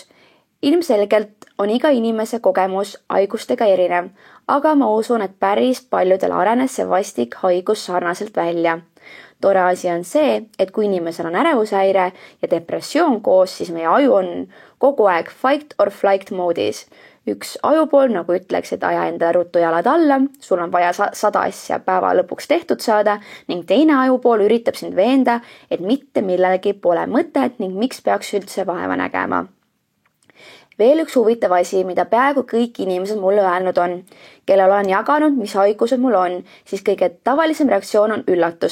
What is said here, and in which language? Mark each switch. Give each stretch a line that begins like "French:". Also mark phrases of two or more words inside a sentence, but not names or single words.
Estonian: Ilmselgelt on iga inimese kogemus haigustega erinev, aga ma usun, et päris paljudel arenes see vastik haigus sarnaselt välja. Tore asi on see, et kui inimesel on ärevushäire ja depressioon koos, siis meie aju on kogu aeg
English: fight or flight
Estonian: moodis. Üks ajupool nagu ütleks, et aja enda ruttu jalad alla, sul on vaja 100 asja päeva lõpuks tehtud saada ning teine ajupool üritab sind veenda, et mitte millelgi pole mõtet ning miks peaks üldse vaeva nägema. Veel üks huvitav asi, mida peaaegu kõik inimesed mulle öelnud on, kellel olen jaganud, mis haigused mul on, siis kõige tavalisem reaktsioon on üllatus.